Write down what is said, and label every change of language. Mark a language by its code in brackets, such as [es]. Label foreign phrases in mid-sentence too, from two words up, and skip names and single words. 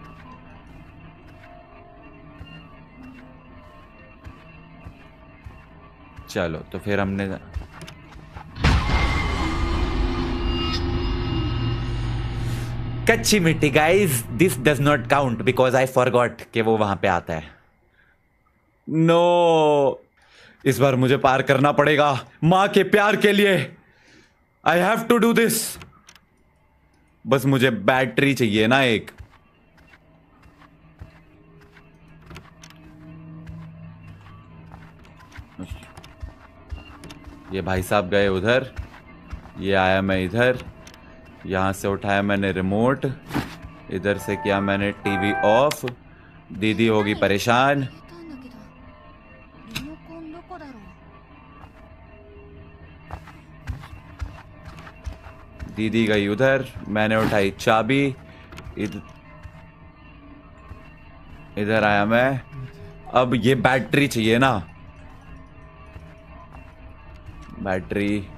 [hi] चलो तो फिर हमने कच्ची मिट्टी [en] guys, this does not count because I forgot [hi] कि वो वहां पे आता है. नो, इस बार मुझे पार करना पड़ेगा माँ के प्यार के लिए. [en] I have to do this. [hi] बस मुझे बैटरी चाहिए ना एक. ये भाई साहब गए उधर, ये आया मैं इधर, यहां से उठाया मैंने रिमोट, इधर से किया मैंने टीवी ऑफ. दीदी होगी परेशान. [ja] リモコンどこだろう。 [hi] दीदी गई उधर, मैंने उठाई चाबी, इधर आया मैं. अब ये बैटरी चाहिए ना, बैटरी.